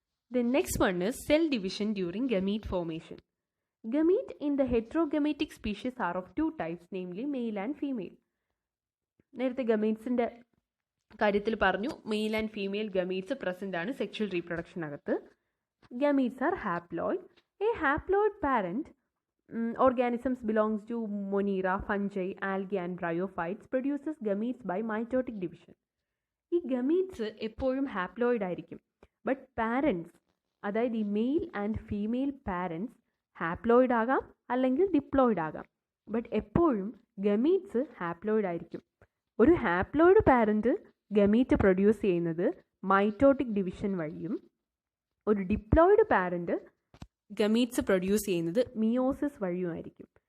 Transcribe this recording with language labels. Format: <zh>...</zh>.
<en>The next one is cell division during gamete formation. Gamete in the heterogametic species are of two types, namely male and female.</en> <ml>നേരത്തെ ഗമീറ്റ്സിൻ്റെ കാര്യത്തിൽ പറഞ്ഞു</ml> <en>male and female gametes present</en> <ml>ആണ് sexual റീപ്രൊഡക്ഷനകത്ത്.</ml> <en>Gametes are haploid. A haploid parent organisms belongs to Monera, fungi, algae and bryophytes produces gametes by mitotic division.</en> <ml>ഈ gametes എപ്പോഴും haploid ആയിരിക്കും. But parents, അതായത് ഈ male and female parents haploid ആകാം അല്ലെങ്കിൽ diploid ആകാം. But എപ്പോഴും gametes haploid ആയിരിക്കും. ഒരു ഹാപ്ലോയിഡ് പാരൻറ്റ് ഗമീറ്റ് പ്രൊഡ്യൂസ് ചെയ്യുന്നത് മൈറ്റോട്ടിക് ഡിവിഷൻ വഴിയും ഒരു ഡിപ്ലോയിഡ് പാരൻറ്റ് ഗമീറ്റ്സ് പ്രൊഡ്യൂസ് ചെയ്യുന്നത് മിയോസിസ് വഴിയുമായിരിക്കും.</ml>